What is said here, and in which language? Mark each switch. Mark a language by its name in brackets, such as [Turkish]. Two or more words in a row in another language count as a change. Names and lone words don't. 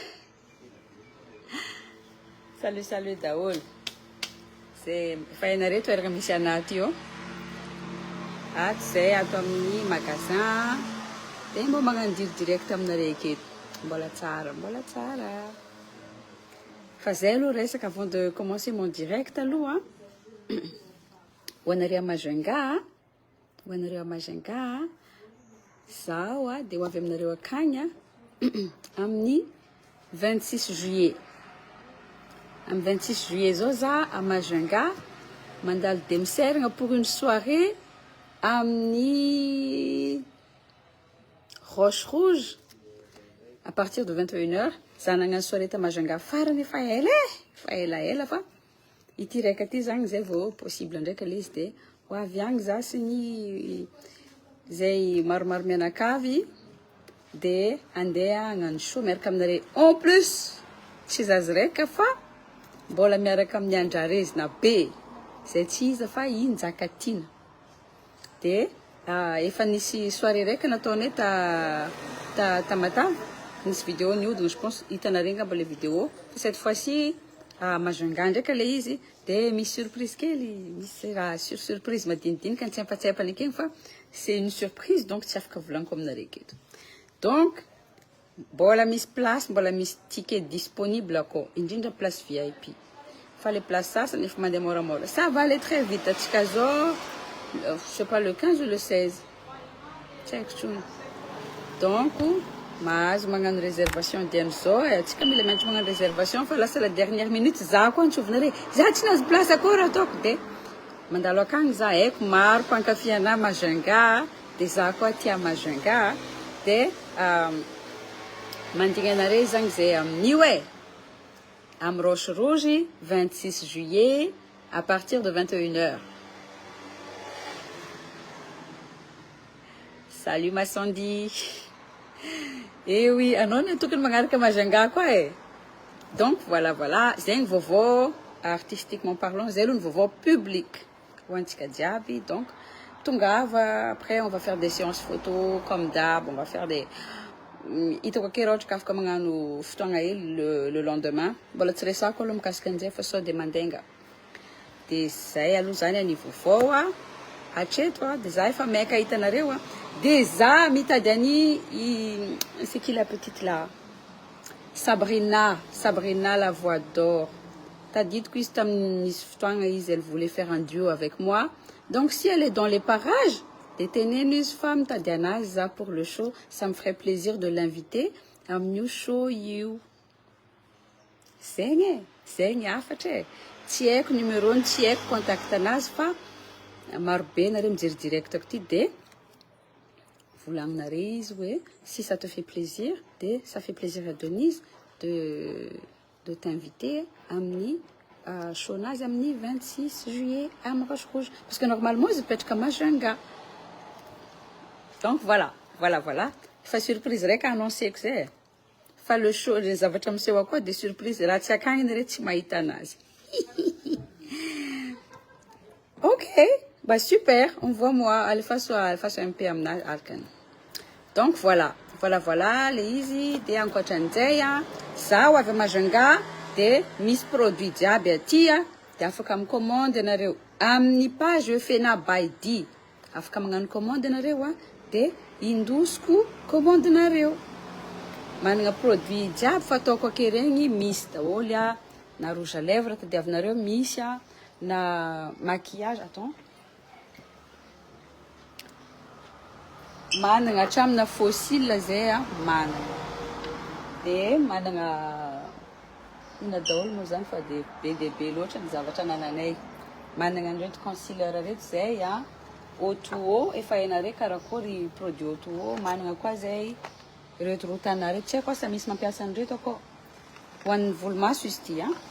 [Malagasy] Salut daholo. C'est fainareo toerana misy anaty io. Ato zay ato amin'ny magasin. Dia mbo magnano direct aminareo aketo. Mbola tsara. Fa zay aloha resaka [French] avant de commencer mon direct [Malagasy] aloha. Hoanareo Majunga. Zao dia ho avy aminareo akagny amin'ny 26 juillet. Amin'ny 26 juillet zao za à Majunga mandalo demi-sergna [French] pour une soirée [Malagasy] amin'ny Roche Rouge [French] à partir de 21h. [Malagasy] Za nagnano soirée ta Majunga farany fa ela fa ity raika ty zagny zay vao possible ndraiky le izy dia ho avy agny za sy ny zay maromaro mianakavy dia andeha hagnano show miaraka aminareo. [French] En plus [Malagasy] tsy zazy raika fa mbola miaraka amin'ny andrarezina be zay tsy iza fa injaka tiana. Dia efa nisy soirée raika nataonay ta Matava. Nisy vidéo niodina, [French] je pense [Malagasy] hitanareo ngamba le vidéo. [French] Cette fois-ci [Malagasy] Majunga ndraika le izy dia misy surprise kely, misy raha surprise madinidinika tsy ampatsepany akegny fa [French] c'est une surprise [Malagasy] donc tsy afaka volaniko aminareo aketo. Donc mbola misy place, mbola misy ticket disponible akao, indrindra place VIP. Fa [French] les places [Malagasy] sasany efa mandeha moramora. [French] Ça va aller très vite. [Malagasy] Atsika zao [French] je sais pas le 15 ou le 16. [English] Check soon. [Malagasy] Donc mahazo magnano réservation diany zao. Atsika mila maintsy magnano réservation fa lasa [French] la dernière minute [Malagasy] za koa antsovinareo. Za tsy nahazo place akora ataoko dia mandalo akagny za haiko maro mpankafy Majunga dia za koa tia Majunga dia mandigny anareo zagny zay amin'io am Roche Rouge 26 juillet [French] à partir de 21h. Salut ma Sandy. Eh oui, [Malagasy] anao ny tokony magnaraka Majunga koa [French] Donc voilà, [Malagasy] zegny vaovao [French] artistiquement parlant, [Malagasy] zay aloha ny vaovao public ho antsika jiaby. [French] Donc tongava après on va faire des séances photo comme d'hab, on va faire des [Malagasy] hitako ake raha ohatra ka afaka magnano fotoagna hely [French] le lendemain. [Malagasy] Mbola tsy resako aloha mikasika an'izay fa sao dia mandenga. Dia zay aloha zany any vaovao hatreto dia za efa maika hitanareo dia za mitady any [French] c'est qui la petite là, [Malagasy] Sabrina [French] la voix d'or. [Malagasy] Tadidiko izy tamin'nisy fotoagna izy, [French] elle voulait faire un duo avec moi. Donc si elle est dans les parages des ténénus femmes [Malagasy] mitady anazy za [French] pour le show, ça me ferait plaisir de l'inviter [Malagasy] amin'io show io. Zegny afatra tsy haiko numéro-ny, tsy haiko contact anazy fa marobe nareo mijery directako ty dia volagninareo izy hoe [French] si ça te fait plaisir, [Malagasy] dia [French] ça fait plaisir à Denise de t'inviter [Malagasy] amin'ny show nazy amin'ny 26 juillet am Roche Rouge [French] parce que normalement [Malagasy] izy mipetraka Majunga. [French] Donc voilà. [Malagasy] Fa surprise raika annoncéko zay. Fa le show les zavatra miseho koa [French] des surprises [Malagasy] raha tsy akagny nareo tsy mahita anazy. [French] Ok, bah super, envoie-moi, elle fasse un peu amina arkany. Donc voilà, [Malagasy] le izy dia ankoatran'izay za avy Majunga dia misy produit jiaby aty dia afaka micommande anareo amin'ny page Fena by D afaka magnano commande nareo dia indosiko commande nareo manana produit jiaby fataoko akeregny misy daholo na [French] rouge à lèvres [Malagasy] tadiavinareo misy na maquillage attends manana hatramina fossile zay manana dia manana ina daholo moa zany fa dia be dia be loatra ny zavatra anananay manana an'ireto concealer reto zay Auto efa hainareo karakory produit Auto manana koa zay reto rotana reto tsy haiko sa misy mampiasa an'ireto akao ho an'ny volomaso izy ity